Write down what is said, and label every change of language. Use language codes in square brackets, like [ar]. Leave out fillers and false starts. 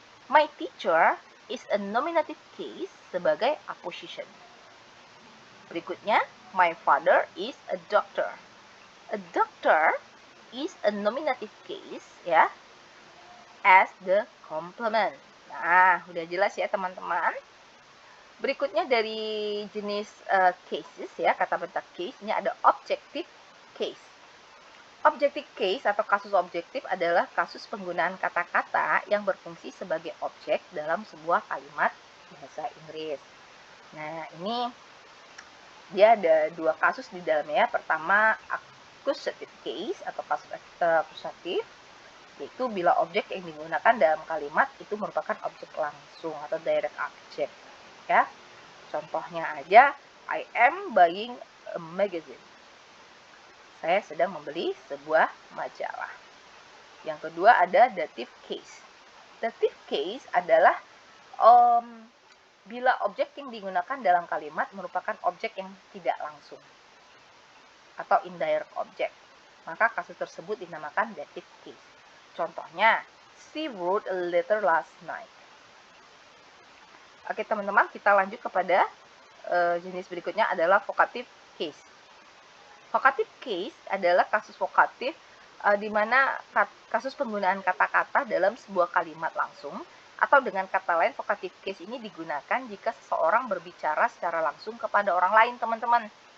[en] My teacher is a nominative case [id] sebagai [en] apposition. [id] Berikutnya, [en] my father is a doctor. A doctor is a nominative case ya, as the complement. [id] Nah, udah jelas ya teman-teman. Berikutnya dari jenis cases ya, kata benda case, ini ada [en] objective case. [id] Objective case atau kasus objektif adalah kasus penggunaan kata-kata yang berfungsi sebagai objek dalam sebuah kalimat bahasa Inggris. Nah, ini dia ada dua kasus di dalamnya. Pertama, [en] accusative case [id] atau kasus akusatif, yaitu bila objek yang digunakan dalam kalimat itu merupakan objek langsung atau [en] direct object. [id] Ya, contohnya aja, [en] I am buying a magazine. [id] Saya sedang membeli sebuah majalah. Yang kedua ada [en] dative case. [id] Dative case adalah bila objek yang digunakan dalam kalimat merupakan objek yang tidak langsung atau [en] indirect object. [id] Maka kasus tersebut dinamakan dative case. Contohnya, [en] she wrote a letter last night. [id] Oke teman-teman, kita lanjut kepada jenis berikutnya adalah [en] vocative case. [id] Vocative case adalah kasus vokatif di mana kasus penggunaan kata-kata dalam sebuah kalimat langsung, atau dengan kata lain vocative case ini digunakan jika seseorang berbicara secara langsung kepada orang lain, teman-teman.